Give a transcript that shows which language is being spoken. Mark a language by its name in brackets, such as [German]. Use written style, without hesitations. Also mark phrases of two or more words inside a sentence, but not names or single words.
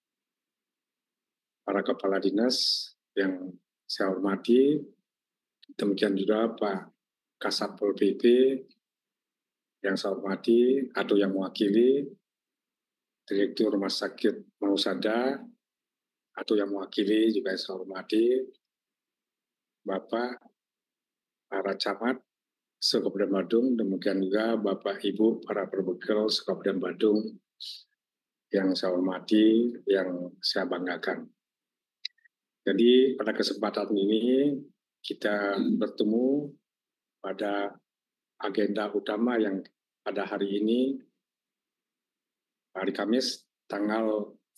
[Indonesian] para kepala dinas yang saya hormati, demikian juga Pak Kasatpol PP yang saya hormati atau yang mewakili, Direktur Rumah Sakit Mausada atau yang mewakili juga yang saya hormati, Bapak para camat se-Kabupaten Badung, demikian juga Bapak Ibu para perbekel se-Kabupaten Badung yang saya hormati, yang saya banggakan. Jadi pada kesempatan ini kita bertemu pada agenda utama yang pada hari ini, hari Kamis, tanggal